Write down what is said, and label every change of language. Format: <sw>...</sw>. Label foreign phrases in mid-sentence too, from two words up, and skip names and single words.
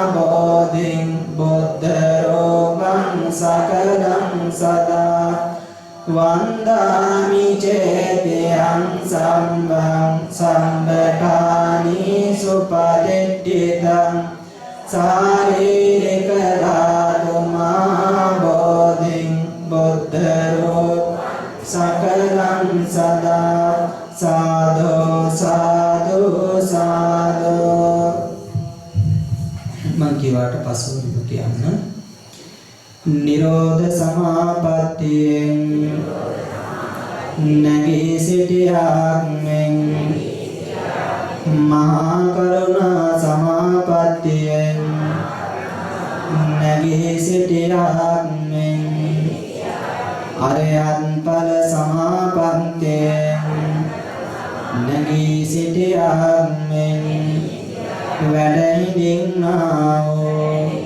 <pi>බෝධින් බුද්ධ රූපං සකලං සදා වන්දාමි චේතියං සම්බං සම්බඨානි සුපතිට්ඨිතං ශාරීරික ධාතු මහා බෝධින් බුද්ධ රූපං සකලං සදා සාදු සාදු</pi> <si>සාදු මං කියවට පසු කියන්න නිරෝධ සමාපත්තියෙන් නැගී සිටියාක් මෙන් මහා කරුණා සමාපත්තියෙන් නැගී සිටියාක් මෙන් අරයන් ඵල සමාපත්තියෙන් නැගී සිටියාක් මෙන් වැඩ හිඳින්නා වූ</si>